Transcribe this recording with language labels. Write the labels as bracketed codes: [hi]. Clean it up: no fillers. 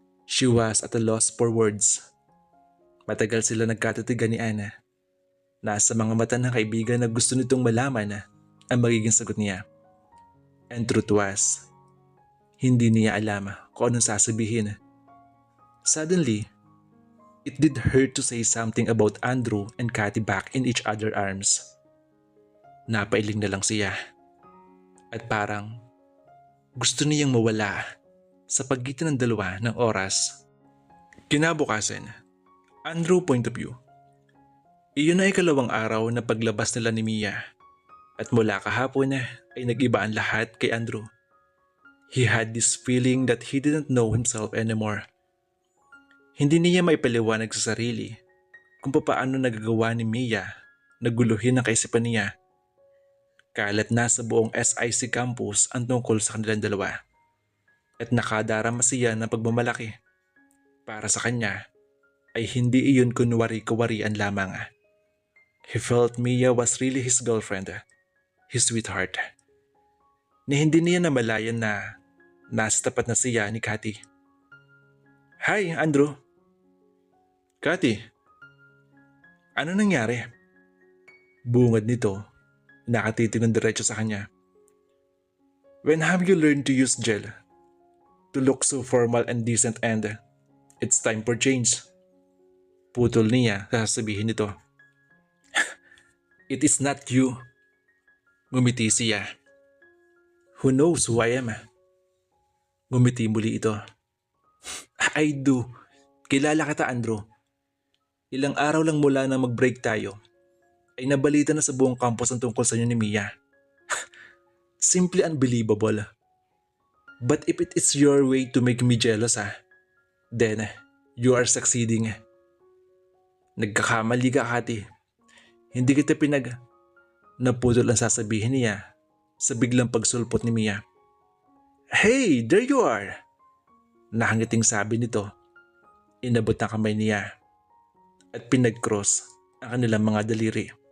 [en] She was at a loss for words. [tl] Matagal sila nagkatitigan ni Ana. Nasa mga mata ng kaibigan na gusto nitong malaman ang magiging sagot niya. [en] And truth was, [tl] hindi niya alam kung anong sasabihin. [en] Suddenly, it did hurt to say something about Andrew and Cathy back in each other's arms. [tl] Napailing na lang siya. At parang gusto niyang mawala sa pagitan ng dalawa ng oras. Kinabukasan, [en] Andrew point of view. [tl] Iyon na ikalawang araw na paglabas nila ni Mia. At mula kahapon ay nag-iba ang lahat kay Andrew. [en] He had this feeling that he didn't know himself anymore. [tl] Hindi niya maipaliwanag sa sarili kung paano nagagawa ni Mia na guluhin ang kaisipan niya. Kalat na sa buong SIC campus ang tungkol sa kanilang dalawa. At nakadarama siya ng pagmamalaki. Para sa kanya ay hindi iyon kunwari-kawarian lamang. [en] He felt Mia was really his girlfriend, his sweetheart. [tl] Ni hindi niya namalayan na nasa tapat na siya ni Cathy. [en] Hi, Andrew. [tl] Cathy, ano nangyari? Bungad nito, nakatitig ng diretso sa kanya. [en] When have you learned to use gel? To look so formal and decent and it's time for change. [tl] Putol niya sasabihin nito. [en] It is not you. [tl] Ngumiti siya. [en] Who knows who I am? [tl] Ngumiti muli ito. [en] I do. [tl] Kilala kita, Andrew. Ilang araw lang mula na mag-break tayo, ay nabalita na sa buong campus ang tungkol sa inyo ni Mia. [en] Simply unbelievable. But if it is your way to make me jealous, then you are succeeding. [tl] Nagkakamali ka, Cathy. Hindi kita naputol ang sasabihin niya sa biglang pagsulpot ni Mia. [en] Hey, there you are! [tl] Nakangiting sabi nito. Inabot ang kamay niya at pinag-cross ang kanilang mga daliri.